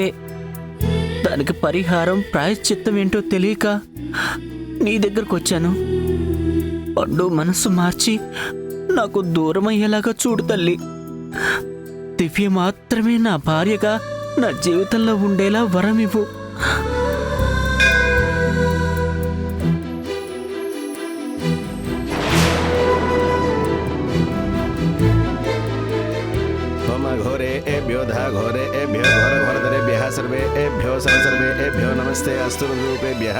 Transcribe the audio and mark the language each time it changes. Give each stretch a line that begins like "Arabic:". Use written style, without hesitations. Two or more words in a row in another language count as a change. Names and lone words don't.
Telugu: దానికి పరిహారం ప్రాయశ్చిత్తం ఏంటో తెలియక నీ దగ్గరకు వచ్చాను. పండు మనసు మార్చి నాకు దూరం అయ్యేలాగా చూడు తల్లి. దివ్య మాత్రమే నా భార్యగా నా జీవితంలో ఉండేలా వరం ఇవ్వు.
Sanskrit: घोरे एभ्यो धा घोरे एभ्यो घोर घोरधरेभ्यः सर्वे एभ्यो सर्वे एभ्यो नमस्ते अस्तु रूपेभ्यः।